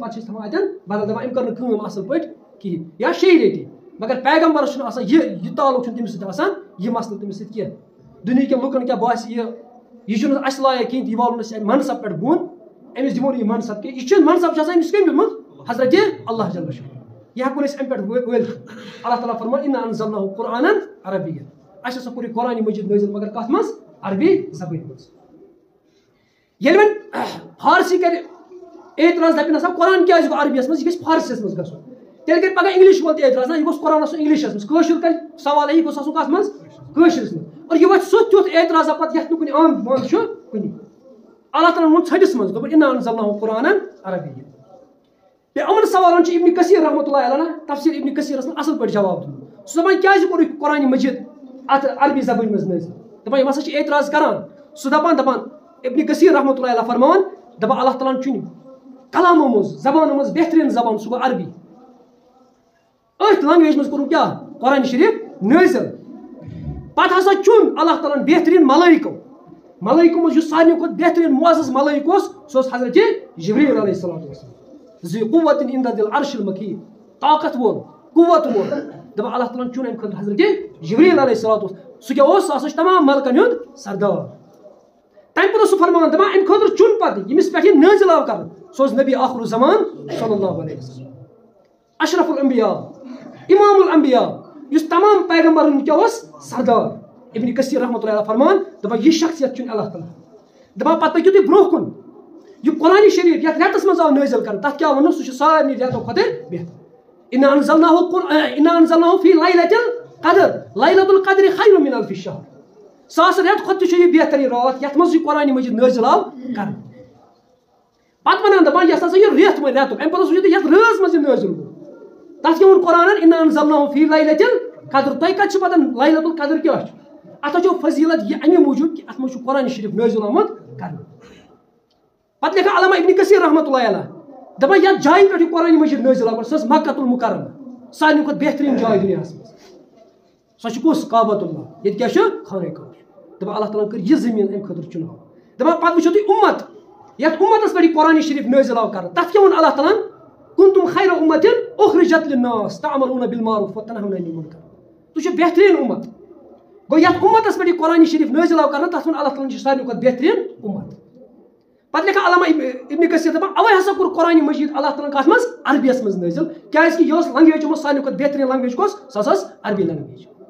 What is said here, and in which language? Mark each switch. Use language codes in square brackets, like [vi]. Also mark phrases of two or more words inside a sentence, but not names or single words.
[ks] پتہٕ چھِ أسۍ تھاوان اَتٮ۪ن بدل دپان أمۍ کٔر نہٕ کٲم اَصٕل پٲٹھۍ کِہیٖنۍ یا شیٚیہِ ریٚتہِ مگر پیغمبرس چھُنہٕ آسان یہِ تعلُق چھُنہٕ تٔمِس سۭتۍ آسان یہِ مسلہٕ تٔمِس سۭتۍ کینٛہہ دُنہِکٮ۪ن لُکن کیٛاہ باسہِ یہِ چھُنہٕ اَسہِ لایق کِہیٖنۍ تہٕ یہِ والُن أسۍ اَمہِ منصب پٮ۪ٹھ بۄن أمِس دِمو نہٕ یہِ منصب کینٛہہ یہِ چھُ منصب چھُ آسان أمِس کٔمۍ دیُتمُت حضرتِ [ar] اللہ جل شانہ [ks] یہِ ہٮ۪کون أسۍ اَمہِ پٮ۪ٹھ وٲلِتھ اللہ تعالیٰ فرمان [ar] اِنا انزلناہُ قرآنًا عربیًّا [ks] اَسہِ ہسا کوٚر یہِ قرآنِ مجیٖد نٲزِل مگر کتھ منٛز عربی زبٲنۍ منٛز ییٚلہِ وۄنۍ فارسی کرِ اعتراض دَپہِ نسا قرآن کیازِ گوٚو عربیَس منٛز یہِ گژھِ فارسیَس منٛز گژھُن تیٚلہِ کَرِ پگاہ اِنگلِش وول تہِ اعتراض نہ یہِ گوٚژھ قرآن آسُن اِنگلِشَس منٛز کٲشُر کرِ سوال یہِ گوٚژھ آسُن کتھ منٛز کٲشرِس منٛز اور یہِ وۄتھِ سُہ تیُتھ اعتراضا پتہٕ یتھ نہٕ کُنہِ آمد بنٛد چھُ کُنہِ اللہ تعالیٰ ووٚن ژھٔٹِس منٛز دوٚپُن [ar] اِنا انزلناہُ قرآنًا عربیًّا [ks] بیٚیہِ یِمن سوالن چھُ ابنِ کثیٖر [ar] رحمتہ اللہ علیہ [ks] تفسیٖر ابنِ کثیٖرس منٛز اصٕل پٲٹھۍ جواب دیُتمُت سُہ دپان کیازِ کوٚر یہِ قرآنِ مجیٖد اتھ عربی زبٲنۍ منٛز نٲزِل دپان یِم ہسا چھِ اعتراض کران سُہ دپان ابنِ کثیٖر [ar] رحمتہ اللہ علیہ [ks] فرماوان دپان اللہ تعالیٰ ہن چُنہِ کلامو مز زبانو مز بہترین زبان سہ گو عربی اتھ لنگویج مز کورن کیا قرآن شریف نازل پتہ ہسا چون اللہ تعالیٰ بہترین ملائکو مز سارے کھت بہترین معزز ملائک سہ حضرت جبریل [ar] علیہ السلام ذی قوت عند ذی العرش المکین [ks] طاقت وول قوت وول دپان اللہ تعالیٰ چون امہ خاطر حضرت جبریل [ar] علیہ السلام [ks] سہ کیا سہ تمام ملکن ہند سردار تمہ پتہ سہ فرمان دپان امہ خاطر چون پتہ یمس پہ یہ نازل آو کر سہ نبی آخر الزمان [ar] صلی اللہ علیہ وسلم اشرف الانبیاء امام الانبیاء [ks] اس تمام پیغمبرن کیا سردار ابن کثیر [ar] رحمۃ اللہ علیہ [ks] فرمان دپان یہ شخصیت چون اللہ تعالیٰ دپان پتہ پکیو تھی برو کن یہ قرآن شریف یتھ ریتس مز آو نازل کر تک کیا ونو سہ سارے ریتو کھتر بہتر [ar] انا انزلناه فی لیلۃ القدر لیلۃ القدر خیر من الف شہر [ks] ساس ریت کھت چھ یہ بہترین رات یتھ مز یہ قرآن مجید نازل آو کر پتہ ونان دپان یس ہسا یہ ریت وۄنۍ ریتُک امہ پتہٕ سوٗنچِو تُہۍ یتھ رٲژ منٛز یہِ نٲزِل گوٚو تتھ کیٛاہ ووٚن قرآنن [ar] انا انزلناه فی لیلۃ القدر [ks] تۄہہِ کتہِ چھِ پتہ لیلۃ القدر کیٛاہ چھُ اتھ چھُ فضیلت یہ امہِ موٗجوٗب کہِ اتھ منٛز چھُ قرآن شریف نٲزِل آمُت کرنہٕ پتہٕ لیکھان علامہ ابن کثیر [ar] رحمۃ اللہ علیہ [ks] دپان یتھ جایہِ پٮ۪ٹھ یہِ قرآن مجید نٲزِل آو سۄ ٲس مکۃ المکرمہ سارنٕے کھۄتہٕ بہتریٖن جاے دُنیاہس منٛز سۄ چھِ کُس کعبۃ اللہ ییٚتہِ کیٛاہ چھُ خانہ کعبہ دپان اللہ تعالیٰ کٔر یہِ زٔمیٖن امہِ خٲطرٕ چُناو دپان پتہٕ وٕچھِو تُہۍ اُمت یتھ امتس پٮ۪ٹھ یہِ قرآن شریف نٲزِل آو کرنہٕ تتھ کیٛاہ ووٚن اللہ تعالیٰ [ar] کنتم خیر امت اخرجت للناس تعملون بالمعروف وتنهون عن المنکر [ks] تُہۍ چھِو بہتریٖن امت گوٚو یتھ امتس پٮ۪ٹھ یہِ قرآن شریف نٲزِل آو کرنہٕ تتھ ووٚن اللہ تعالیٰ چھِ سارنٕے کھۄتہٕ بہتریٖن امت پتہٕ لیکھان علامہ ابن کثیر دپان اوے ہسا کوٚر قرآن مجید اللہ تعالیٰ کتھ منٛز عربیس منٛز نٲزِل کیازِ کہِ یہِ ٲس لنگویج منٛز سارنٕے کھۄتہٕ بہتریٖن لنگویج کۄس سۄ ٲس عربی لنگویج